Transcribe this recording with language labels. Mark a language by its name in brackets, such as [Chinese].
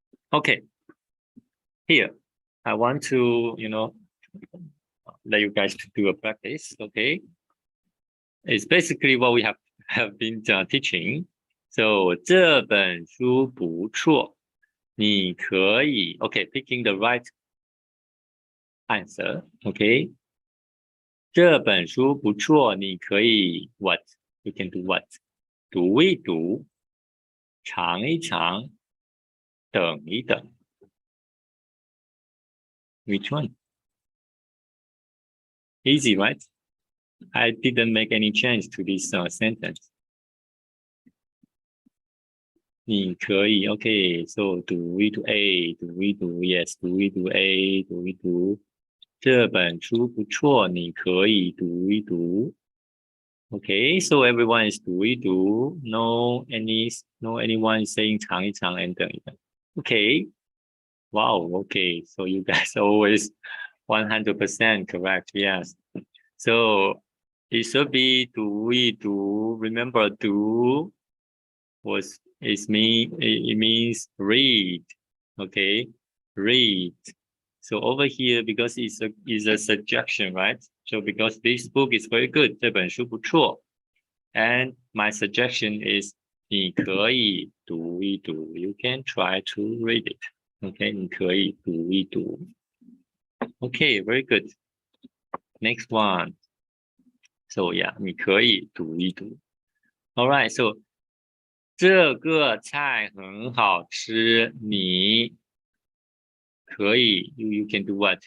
[English] Okay, here, I want to, let you guys to do a practice, okay? It's basically what we have been teaching. So [Chinese] 这本书不错，你可以 [English] okay, picking the right answer, okay? [Chinese] 这本书不错，你可以 [English] what? You can do what? [Chinese] 读一读，尝一尝，等一等。 [English] Which one? Easy, right? I didn't make any change to this sentence. [Chinese] 你可以 [English] okay, so [Chinese] 读一读 A, 读一读 yes, 读一读 A, 读一读。这本书不错，你可以读一读。 [English] Okay, so everyone is [Chinese] 读一读. [English] No anyone is saying [Chinese] 尝一尝 [English] and [Chinese] 等一等. [English] Okay. Wow, okay. So you guys are always 100% correct. Yes. So it should be [Chinese] 读一读. [English] Remember 读 it means read. Okay, read. So over here, because it's a suggestion, right? So because this book is very good, [Chinese] 这本书不错. [English] And my suggestion is [Chinese] 你可以读一读. [English] You can try to read it. Okay, [Chinese] 你可以读一读. [English] Okay, very good. Next one. So yeah, [Chinese] 你可以读一读. [English] All right, so [Chinese] 这个菜很好吃，你可以 [English] you can do what?